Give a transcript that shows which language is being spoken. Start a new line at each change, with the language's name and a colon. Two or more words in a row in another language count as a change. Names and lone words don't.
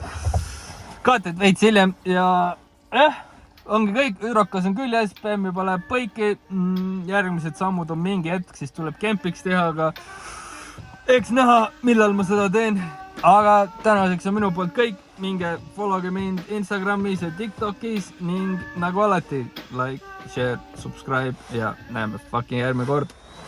Estonian: Kaated veits hiljem ja ongi kõik, hüdrokas on küljes, PM juba läheb põiki, järgmised sammud on mingi hetk, siis tuleb kempiks teha, aga eks näha, millal ma seda teen. Aga tänaseks on minu poolt kõik, minge followge mind Instagramis ja TikTokis ning nagu alati,
English: like, share, subscribe
Estonian: ja näeme fucking järgmine kord.